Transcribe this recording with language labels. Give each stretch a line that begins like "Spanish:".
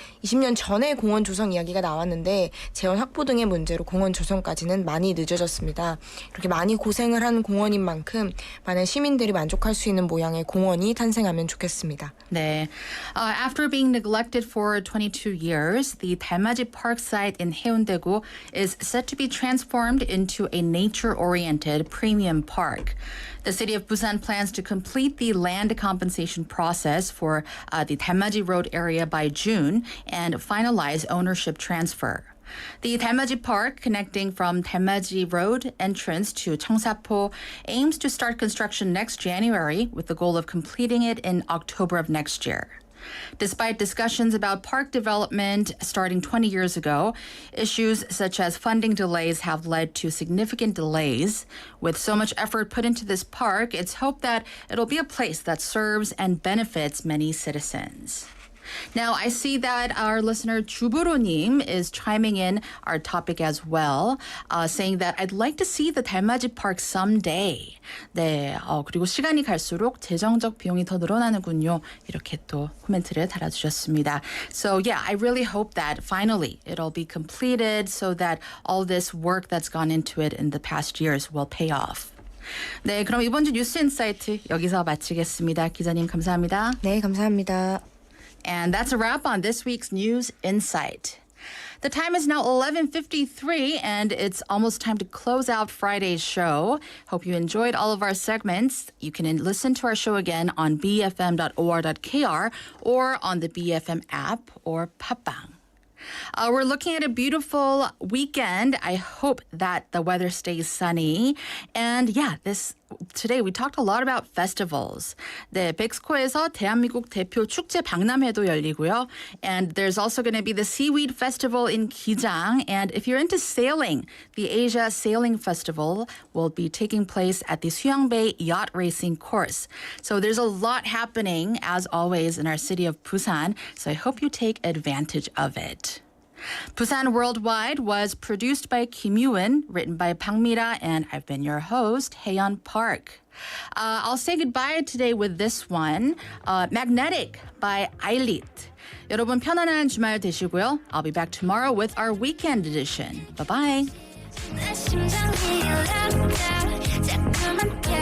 Korean: 20년 전에 공원 조성 이야기가 나왔는데 재원 확보 등의 문제로 공원 조성까지는 많이 늦어졌습니다. 이렇게 많이 고생을 한 공원인 만큼 많은 시민들이 만족할 수 있는 모양의 공원이 탄생하면 좋겠습니다. 네.
English: After being neglected for 22 years, the 달맞이 Park site in Haeundae-gu is set to be transformed into a nature-oriented premium park. The city of Busan plans to complete the land compensation process for the 달맞이 Road area by June and finalize ownership transfer. The 달맞이 Park, connecting from 달맞이 Road entrance to Cheongsapo, aims to start construction next January with the goal of completing it in October of next year. Despite discussions about park development starting 20 years ago, issues such as funding delays have led to significant delays. With so much effort put into this park, it's hoped that it'll be a place that serves and benefits many citizens. Now, I see that our listener 주부로님 is chiming in our topic as well, saying that I'd like to see the 달맞이 Park someday.
Korean: 네, 그리고 시간이 갈수록 재정적 비용이 더 늘어나는군요. 이렇게 또 코멘트를 달아주셨습니다.
English: So yeah, I really hope that finally it'll be completed so that all this work that's gone into it in the past years will pay off.
Korean: 네, 그럼 이번 주 뉴스 인사이트 여기서 마치겠습니다. 기자님 감사합니다. 네, 감사합니다.
English: And that's a wrap on this week's News Insight. The time is now 11:53, and it's almost time to close out Friday's show. Hope you enjoyed all of our segments. You can listen to our show again on bfm.or.kr or on the BFM app or 팟빵. We're looking at a beautiful weekend. I hope that the weather stays sunny. And yeah, today we talked a lot about festivals.
Korean: 네, 백스코에서 대한민국 대표 축제 박람회도 열리고요.
English: And there's also going to be the Seaweed Festival in Gijang. And if you're into sailing, the Asia Sailing Festival will be taking place at the Suyeongbei Yacht Racing Course. So there's a lot happening, as always, in our city of Busan. So I hope you take advantage of it. Busan Worldwide was produced by Kim Yoo-eun, written by Bang Mi-ra, and I've been your host, Haeyeon Park. I'll say goodbye today with this one, Magnetic by Ailit.
Korean: 여러분 편안한 주말 되시고요.
English: I'll be back tomorrow with our weekend edition. Bye-bye.
Korean: 내 심장이 올라가 자꾸만